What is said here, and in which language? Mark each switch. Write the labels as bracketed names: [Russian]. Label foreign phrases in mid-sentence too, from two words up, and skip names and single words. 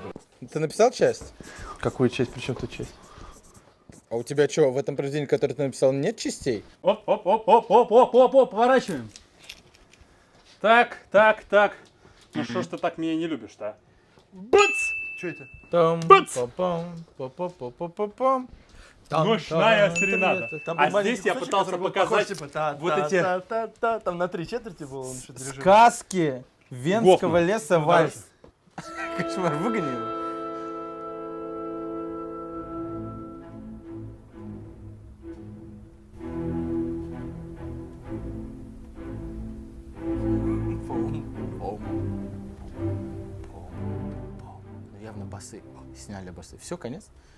[Russian] Ты написал часть? Какую часть? Причем тут часть? А у тебя что, в этом произведении, которое ты написал, нет частей? Оп, поворачиваем. Так. Ну что ж ты так меня не любишь-то? Бац! Что это? Там, Бац! па-пам, па-па-па-па-пам. Ночная серенада. Там А был маленький здесь я кусочек, пытался который был показать похож, типа, вот эти... та-та-та-та-та. Там на 3/4 было, он что-то дирижировал. Сказки Венского Гофман. леса вальс. Кошмар, выгони его. Явно басы. Сняли басы. Все, конец?